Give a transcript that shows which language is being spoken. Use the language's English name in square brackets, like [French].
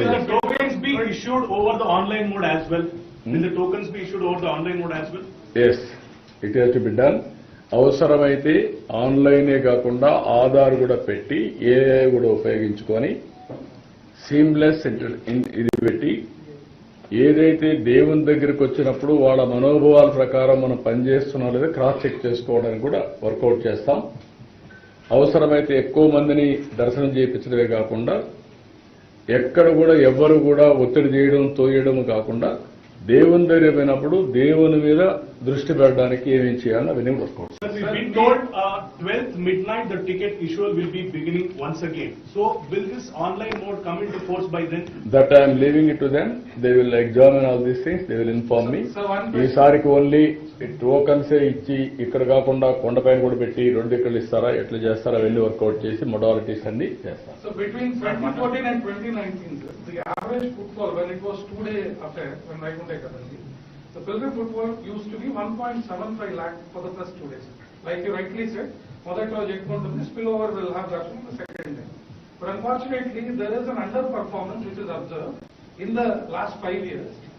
[English] Tokens be issued over the online mode as well. Will the tokens be issued over the online mode as well? Yes, it has to be done. [Telugu] అవసరమైతే ఆన్లైనే కాకుండా ఆధార్ కూడా పెట్టి AI కూడా ఉపయోగించుకొని seamless ఇది పెట్టి ఏదైతే దేవుని దగ్గరికి వచ్చినప్పుడు వాళ్ళ మనోభావాల ప్రకారం మనం పనిచేస్తున్నాం లేదా క్రాస్ చెక్ చేసుకోవడానికి కూడా వర్కౌట్ చేస్తాం. అవసరమైతే ఎక్కువ మందిని దర్శనం చేయించడమే కాకుండా ఎక్కడ కూడా ఎవ్వరు కూడా ఒత్తిడి చేయడం తోయడం కాకుండా దేవుని దగ్గర పోయినప్పుడు దేవుని మీద దృష్టి పెట్టడానికి ఏమేం చేయాలో అవన్నీ work out. [English] We've been told 12th midnight the ticket issue will be beginning once again. So will this online mode come into force by then? That I am leaving it to them. They will examine all these things. They will inform me. [Telugu] ఈసారికి only టోకన్సే ఇచ్చి ఇక్కడ కాకుండా కొండపైన కూడా పెట్టి 2 ఇక్కడ ఇస్తారా ఎట్లా చేస్తారా అవన్నీ వర్కౌట్ చేసి మొడాలిటీస్ అన్ని చేస్తారు. [English] So between 2014 and 2019, the average footfall when it was 2-day affair when Vaikunta Ekadasi, the pilgrim footfall used to be 1.75 lakh for the first 2 days. Like you rightly said, [Telugu] మొదట్లో చెప్పుకుంటుంది [English] spillover will have that on the second day. But unfortunately, there is an underperformance which is observed in the last 5 years.